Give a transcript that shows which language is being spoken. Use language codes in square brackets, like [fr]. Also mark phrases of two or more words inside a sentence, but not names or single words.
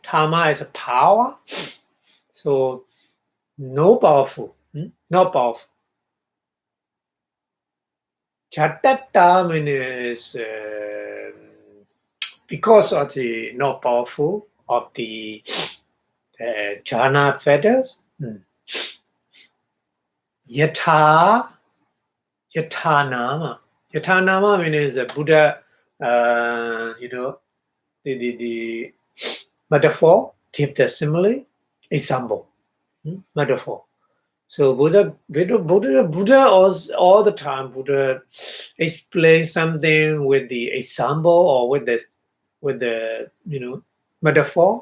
[en] Thama is a power. So no powerful. Not powerful. Chatata means because of the not powerful of the jhana feathers. [pi] Yatha nama. Yatha nama [en] means Buddha. The metaphor give the simile example. Metaphor. So Buddha all the time. Buddha explains something with the example or with the metaphor.